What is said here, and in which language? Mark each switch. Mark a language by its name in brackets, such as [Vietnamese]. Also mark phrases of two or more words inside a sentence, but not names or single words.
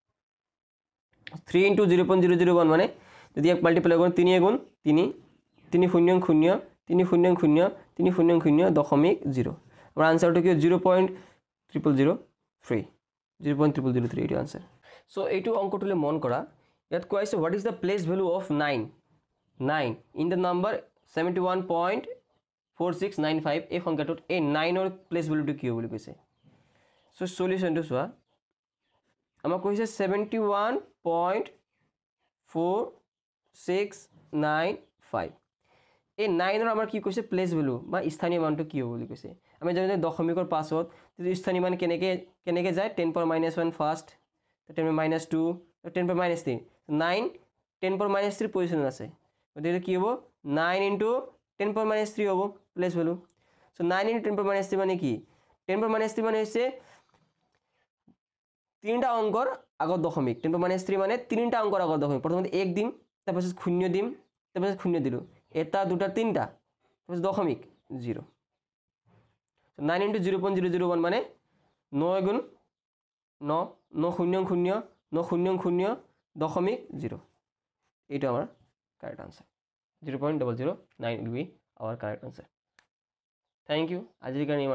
[Assamese] 3 * 0.001 মানে যদি এক মাল্টিপ্লাই কৰোঁ 3 গুণ 3 3 0 0 3 0 0 3 0 0 দশমিক 0 আমাৰ আনসাৰটো কি 0.0003 0.0003 এটো আনসাৰ সো এইটো অংকটোলে মন কৰা ইয়াত কোৱা আছে [English] what is the place value of 9 in the number [Assamese] 71.4695 এই সংখ্যাটোত এই 9 ৰ [English] place valueটো [Assamese] কি হ'ব বুলি কৈছে সো সলিউশনটো চোৱা আমাক কৈছে 71.4695 এই 9 ৰ আমাৰ কি কৈছে [English] place value [Assamese] বা স্থানীয় মানটো কি হ'ব বুলি কৈছে আমি জানো যে দশমিকৰ পাছত যদি স্থানীয় মান কেনেকে যায় 10 * -1 ফার্স্ট 10 * -2 10 * -3 9 10 * -3 পজিশন আছে গতিকে কি হ'ব 9 * 10 * -3 হ'ব [English] place value [Assamese] সো 9 * 10 * -3 মানে কি 10 * -3 মানে হৈছে তিনটা অংকৰ আগত দশমিক 10 * -3 মানে তিনটা অংকৰ আগত দশমিক প্ৰথমতে 1 দিম তাৰপিছত 0 দিম তাৰপিছত 0 দিলো এটা দুটা তিনটা তাৰপিছত দশমিক 0 সো 9 * 0.001 মানে 9 গুণ 9 9 0 0 9 0 0 দশমিক 0 এইটো আমাৰ [English] correct answer [Assamese] 0.009 [English] will be our correct answer thank you [Assamese] আজিৰ কাৰণে